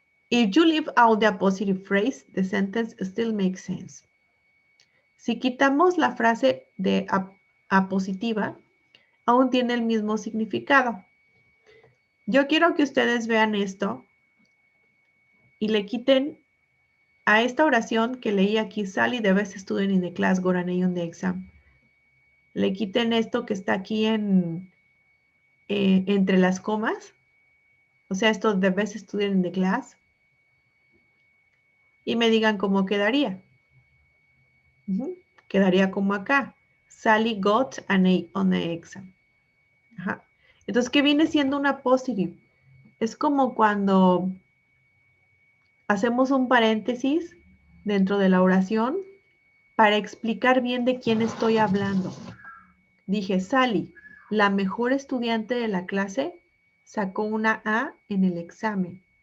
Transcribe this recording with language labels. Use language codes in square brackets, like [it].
[en] If you leave out the appositive phrase, the sentence still makes sense. [es] Si quitamos la frase de apositiva, aún tiene el mismo significado. Yo quiero que ustedes vean esto y le quiten a esta oración que leí aquí, [en] Sally, the best student in the class, got an A on the exam. [es] Le quiten esto que está aquí entre las comas, o sea, esto [en] the best student in the class, [es] y me digan cómo quedaría. Quedaría como acá. [en] Sally got an A on the exam. [es] Ajá. Entonces, ¿qué viene siendo una appositive? Es como cuando hacemos un paréntesis dentro de la oración para explicar bien de quién estoy hablando. Dije, Sally, la mejor estudiante de la clase, sacó una A en el examen.